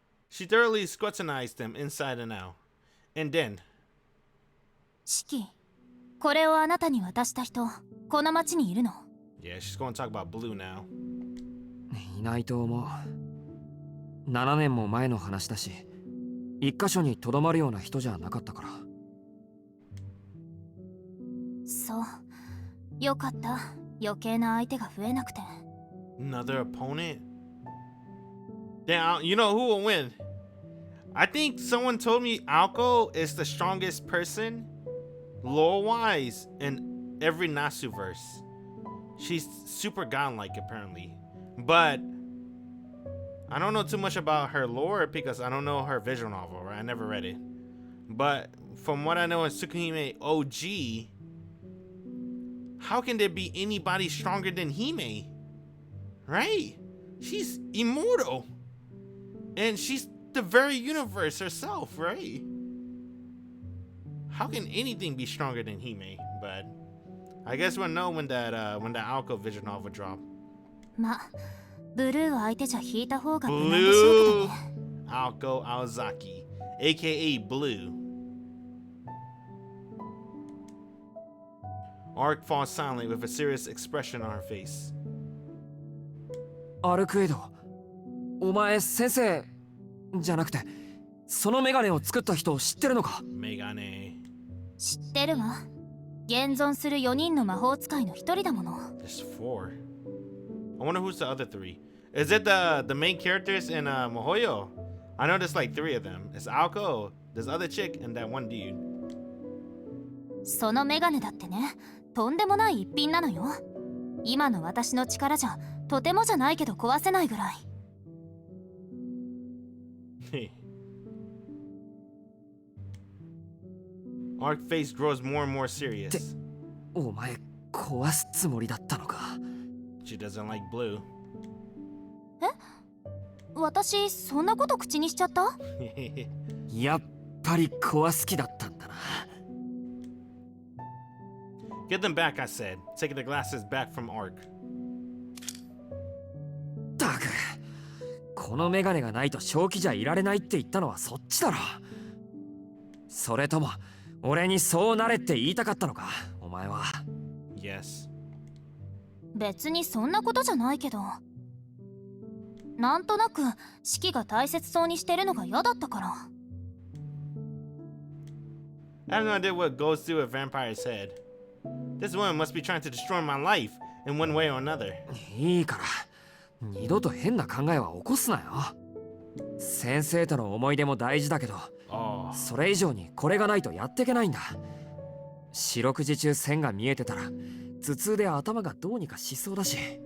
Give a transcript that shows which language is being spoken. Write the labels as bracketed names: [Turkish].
[English] She thoroughly scrutinized them inside and out. And then... [Japanese] シキ、これをあなたに渡した人、この町にいるの？ [English] Yeah, she's going to talk about Blue now. [Japanese] いないと思う。 7年も前の話だし、一箇所にとどまるような人じゃなかったから。そう、よかった。余計な相手が増えなくて。 [English] Another opponent? Damn, you know who will win? I think someone told me Alco is the strongest person, lore-wise, in every Nasu verse. She's super godlike, apparently. But I don't know too much about her lore because I don't know her visual novel, right? I never read it. But from what I know in Tsukihime OG, how can there be anybody stronger than Hime? Right? She's immortal. And she's the very universe herself, right? How can anything be stronger than Hime? But I guess we'll know when that Alco visual novel drop. [Japanese] ま、ブルー相手じゃ引いた方が無難でしょうけどね。 [English] Alco Aozaki, aka Blue. Arc falls silent with a serious expression on her face. [Japanese] アルクエド、お前先生じゃなくて、そのメガネを作った人を知ってるのか？メガネ。知ってるわ。現存する4人の魔法使いの1人だもの。 [English] There's 4. I wonder who's the other 3. Is it the main characters in Mohoyo? I know there's like 3 of them. It's Alco, this other chick, and that one dude. [Japanese] そのメガネだってね、とんでもない一品なのよ。今の私の力じゃ、とてもじゃないけど壊せないぐらい。 [English] Arc face grows more and more serious. [Japanese] お前壊すつもりだったのか。 [English] She doesn't like Blue. [Japanese] え？私そんなこと口にしちゃった？やっぱり壊す気だったんだな。 [English] Get them back, I said, taking the glasses back from Arc. [Japanese] ったく、このメガネがないと正気じゃいられないって言ったのはそっちだろ。それとも俺にそうなれって言いたかったのか、お前は。 [English] Yes. [Japanese] 別にそんなことじゃないけど、なんとなく四季が大切そうにしてるのが嫌だったから。 [English] I have no idea what goes through a vampire's head. This woman must be trying to destroy my life in one way or another. [Japanese] いいから二度と変な考えは起こすなよ。先生との思い出も大事だけど、それ以上にこれがないとやっていけないんだ。四六時中線が見えてたら頭痛で頭がどうにかしそうだし。